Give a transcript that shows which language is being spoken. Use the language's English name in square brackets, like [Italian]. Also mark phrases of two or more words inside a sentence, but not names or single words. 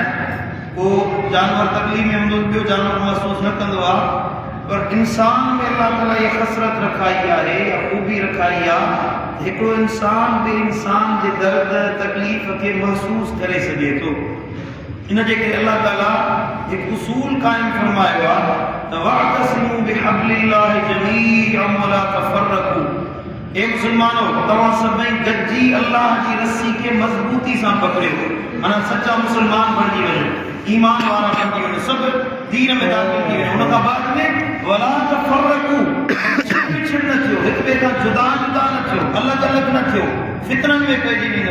[Sindhi] को जानवर तकलीफ़ में हूंदो ॿियो जानवर महसूस न कंदो आहे, पर इंसान में अल्लाह ताला इहा ख़सरत रखाई आहे या ख़ूबी रखाई आहे हिकिड़ो इंसान ॿिए इंसान जे दर्द तकलीफ़ खे महसूस करे सघे थो। इन जे करे अल्लाह ताला हिकु उसूल क़ाइमु फरमायो आहे त [Arabic] واعتصموا بحبل الله جميعا ولا تفرقوا. [Sindhi] हे मुस्लमानो, तव्हां सभई गॾिजी अल्लाह जी रस्सी खे मज़बूती सां पकड़ियो, माना सचा मुस्लमान बणिजी वञो, ईमान वारा बणिजी वञो, सभु दीन में दाख़िल थी वञो। उन खां बाद में [Arabic] ولا تفرقوا, [Sindhi] विछड़ न थियो, हिक ॿिए खां जुदा न थियो, अलॻि अलॻि न थियो, फितरनि में पइजी वेंदो।